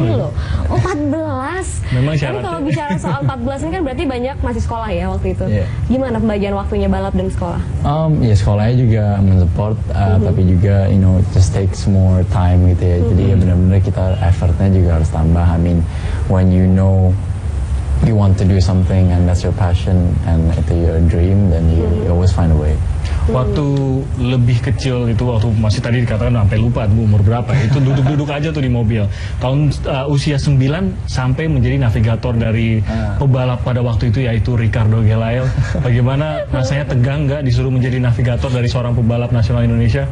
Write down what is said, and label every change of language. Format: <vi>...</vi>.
<id>loh. Oh 14. Memang Tapi syaratnya. kalau bicara soal 14 ini kan berarti banyak masih sekolah ya waktu itu. Gimana pembagian waktunya balap dan sekolah? Ya sekolahnya juga mensupport tapi juga</id> <en>just takes more time</en> <id>gitu ya. Jadi ya benar-benar kita effortnya juga harus tambah.</id> <en>I mean when you know you want to do something and that's your passion and itu your dream, then you always find a way.</en> <id>Waktu lebih kecil itu, waktu masih tadi dikatakan sampai lupa umur berapa, itu duduk-duduk aja tuh di mobil. Tahun usia 9 sampai menjadi navigator dari pebalap pada waktu itu yaitu Ricardo Gelael. Bagaimana rasanya, tegang nggak disuruh menjadi navigator dari seorang pebalap nasional Indonesia?</id>